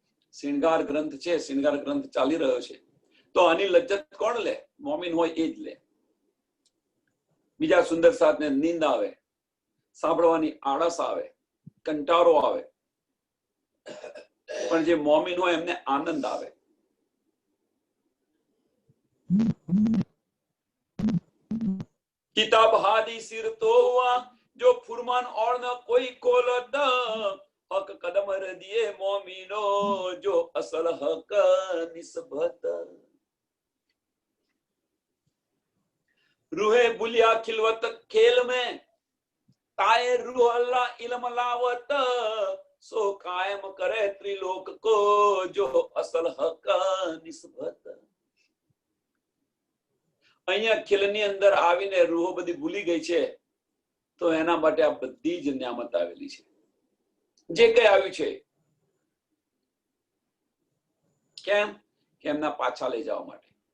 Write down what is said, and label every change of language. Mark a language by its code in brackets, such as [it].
[gu] શિણગાર ગ્રંથ છે, શિણગાર ગ્રંથ ચાલી રહ્યો છે, તો આની લજ્જત કોણ લે? મોમિન હોય એ જ લે. બીજા સુંદર સાથને નીંદ આવે, સાંભળવાની આળસ આવે, કંટાળો આવે, પણ જે મોમિન હોય એમને આનંદ આવે. [hi] किताब हादी सिर तो हुआ जो फुरमान और न कोई खोलत हक कदम दिए मोमिनो जो असल हक निस्बत. रूहे बुलिया खिलवत खेल में ताए रूह अल्लाह इल्म लावत सो कायम करे त्रिलोक को जो असल हक निस्बत. [gu] અહીંયા ખીલની અંદર આવીને રૂહો બધી ભૂલી ગઈ છે તો એના માટે આ બધી જ નિયામત આવેલી છે. જે કઈ આવ્યું છે કેમ? કે એમના પાછા લઈ જવા માટે.